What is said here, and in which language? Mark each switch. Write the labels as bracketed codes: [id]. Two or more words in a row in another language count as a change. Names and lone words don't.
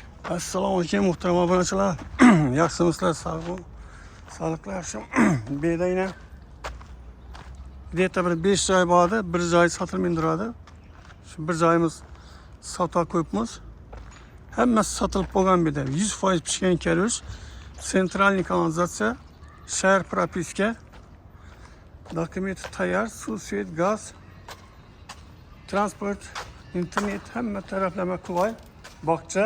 [uz] Assalomu alaykum muhtaram obunachilar. Yaxshimisizlar? [tr] Sağlıklı akşam. [uz] Beda yine где-то bir 5 joy bordi, bir joy sotilmay turadi. Shu bir joyimiz sota qo'yibmiz. Hammasi sotilib bo'lgan bu yerda. 100% pishgan karush, sentralniy kanalizatsiya, shahar propiska, dokumenti tayyor, suv, svet, gaz, transport, internet, hamma taraflama qulay, bog'cha.